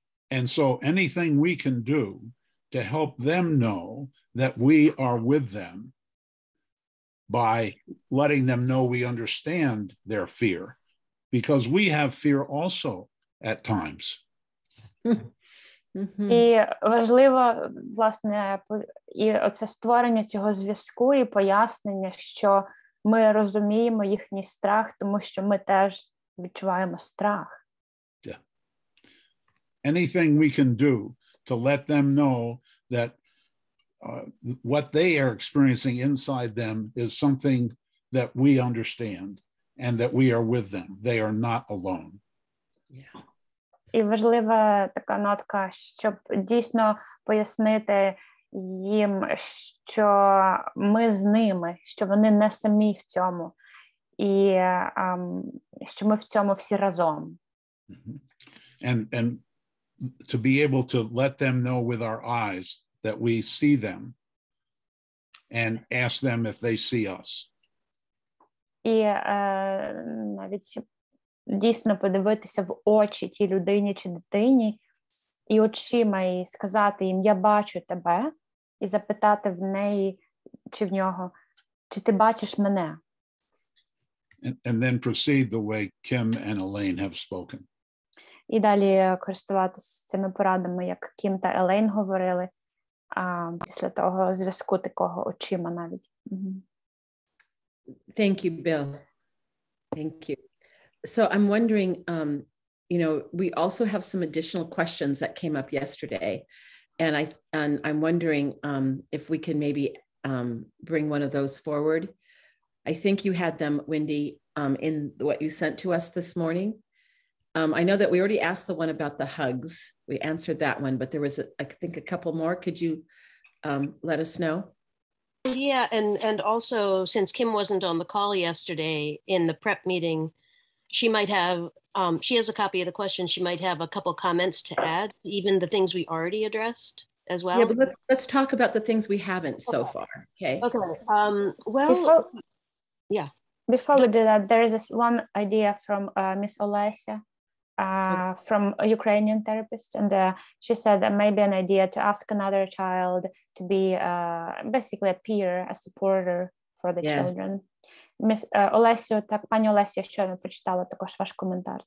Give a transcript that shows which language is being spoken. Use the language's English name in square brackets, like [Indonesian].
[English] And so anything we can do to help them know that we are with them by letting them know we understand their fear, because we have fear also at times. [Ukrainian] І важливо, власне, і оце створення цього зв'язку і пояснення, що ми розуміємо їхній страх, тому що ми теж відчуваємо страх. Yeah. [English] Anything we can do to let them know that what they are experiencing inside them is something that we understand and that we are with them. They are not alone. Yeah. [Ukrainian] І важлива така нотка, щоб дійсно пояснити їм, що ми з ними, що вони не самі в цьому, і що ми в цьому всі разом. [English] And to be able to let them know with our eyes that we see them and ask them if they see us. [Ukrainian] І навіть дійсно подивитися в очі тій людині чи дитині і очима і сказати їм: я бачу тебе, і запитати в неї чи в нього, чи ти бачиш мене. [English] And then proceed the way Kim and Elaine have spoken. [Ukrainian] І далі користуватися цими порадами, як Кім та Елейн говорили, після того зв'язку такого очима навіть. [English] Thank you, Bill. Thank you. So I'm wondering, we also have some additional questions that came up yesterday, and I'm wondering if we can maybe bring one of those forward. I think you had them, Wendy, in what you sent to us this morning. I know that we already asked the one about the hugs. We answered that one, but there was, I think, a couple more. Could you let us know? Yeah, and also, since Kim wasn't on the call yesterday in the prep meeting, she might have, she has a copy of the question. She might have a couple comments to add, even the things we already addressed as well. Yeah, but let's talk about the things we haven't so far. Okay. Okay. Well, Before we do that, there is this one idea from Miss Olesia, from a Ukrainian therapist, and she said that maybe an idea to ask another child to be basically a peer, a supporter for the children. [Ukrainian] Міс Олесю, так, пані Олесю, щойно прочитала також ваш коментар.